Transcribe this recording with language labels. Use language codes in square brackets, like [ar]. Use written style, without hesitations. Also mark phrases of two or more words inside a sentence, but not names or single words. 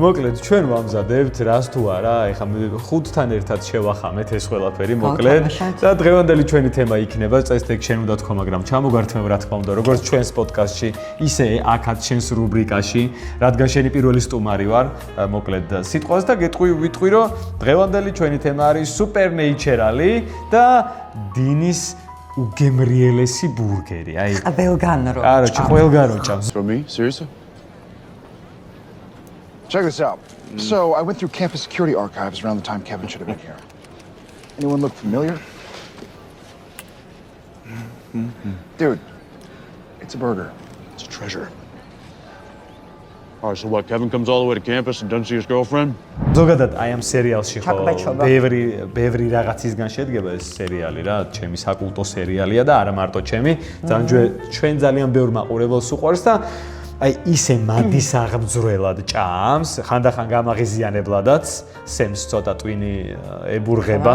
[ka] მოკლედ ჩვენ ვამზადებთ რას თუ არა ეხლა ხუთთან ერთად შევახამეთ ეს ყველაფერი მოკლედ და დღევანდელი ჩვენი თემა იქნება წესდ შენ უნდა თქო მაგრამ ჩამოგართმევ რა თქმა უნდა როგორც ჩვენს პოდკასტში ისე აქაც ჩვენს რუბრიკაში რადგან შენი პირველი სტუმარი ვარ მოკლედ სიტყვას და ვიტყვი რომ დღევანდელი ჩვენი თემა არის Super Natural-ი და დინის უგემრიელესი ბურგერი. აი ყველგან რო. არა, ყველგან რო ჭამს. [en] For me? Seriously? Check this out. So, I went through campus security archives around the time Kevin should have been here. Anyone look familiar? Dude, it's a burger. It's a treasure. All right, so what, Kevin comes all the way to campus and doesn't see his girlfriend? [ka] ზოგადად აი ამ სერიალში ხო ბევრი რაღაცისგან შედგება ეს სერიალი რა, ჩემი საკულტო სერიალია და არა მარტო ჩემი, ჩვენ ძალიან ბევრ მაყურებელს უყვარს და აი ისე მადის აღბძვრელად ჭამს, ხანდახან გამაღიზიანებლადაც, სემს ცოტა ტვინი ებურღება.